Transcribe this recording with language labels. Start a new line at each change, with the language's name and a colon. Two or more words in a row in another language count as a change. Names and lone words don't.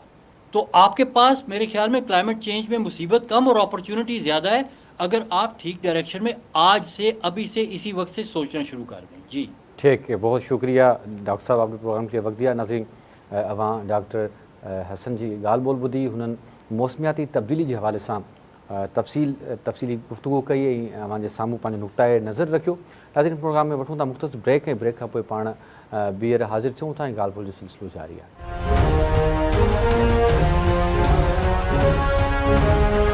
Urdu: تو آپ کے پاس میرے خیال میں
English: climate change
Urdu: میں مصیبت کم اور اپرچونٹی زیادہ ہے، اگر آپ ٹھیک ڈائریکشن میں آج سے، ابھی سے، اسی وقت سے سوچنا شروع کر دیں۔ جی ٹھیک ہے، بہت شکریہ ڈاکٹر صاحب، آپ نے پروگرام کے لیے وقت دیا۔
Sindhi: ناظرین، اواں ڈاکٹر حسن جی ॻाल्हि ॿोल ॿुधी، हुननि मौसमियाती तब्दीली जे हवाले सां तफ़सीली गुफ़्तगू कई ऐं अवां जे साम्हूं पंहिंजो नुक़्ताए नज़र रखियो। नाज़रीन, प्रोग्राम में वठूं था मुख़्तसर ब्रेक, ऐं ब्रेक खां पोइ पाण ॿीहर हाज़िर थियूं था ऐं ॻाल्हि ॿोल जो सिलसिलो जारी आहे।